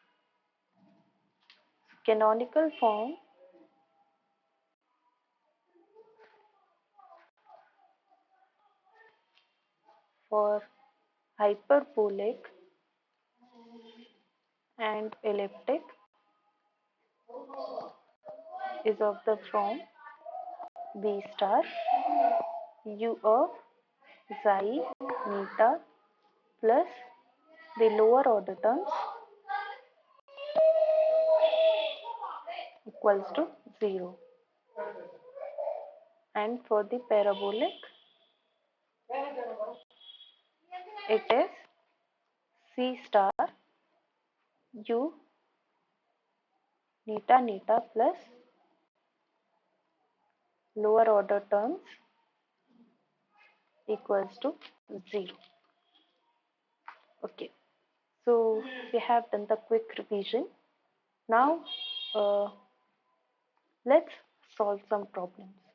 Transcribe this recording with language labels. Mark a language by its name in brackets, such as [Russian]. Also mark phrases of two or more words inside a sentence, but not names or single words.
[English] Canonical form for hyperbolic and elliptic is of the form b star u of xi neta plus the lower order terms equals to 0, and for the parabolic it is c star u neta neta plus lower order terms equals to 0. Okay, so we have done the quick revision. Now let's solve some problems.